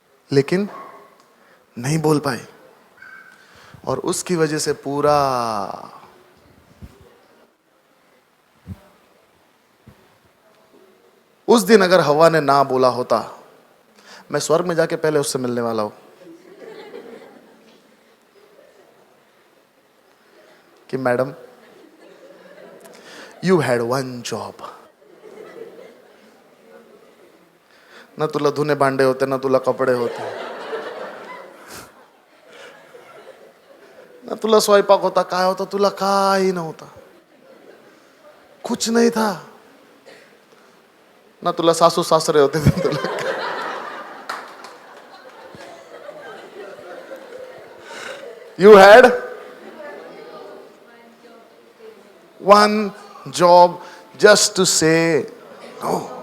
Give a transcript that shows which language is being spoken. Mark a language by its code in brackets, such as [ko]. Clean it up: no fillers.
[hi] लेकिन नहीं बोल पाई, और उसकी वजह से पूरा उस दिन अगर हवा ने ना बोला होता, मैं स्वर्ग में जाके पहले उससे मिलने वाला हूं कि madam, [en] You had one job. [mr] ना तुला धुने भांडे होते, ना तुला कपडे होते, ना तुला स्वयंपाक होता, काय होता, तुला काही नव्हता, [hi] कुछ नहीं था। [mr] ना तुला सासू सासरे होते थे, तुला [en] You had one job just to say no.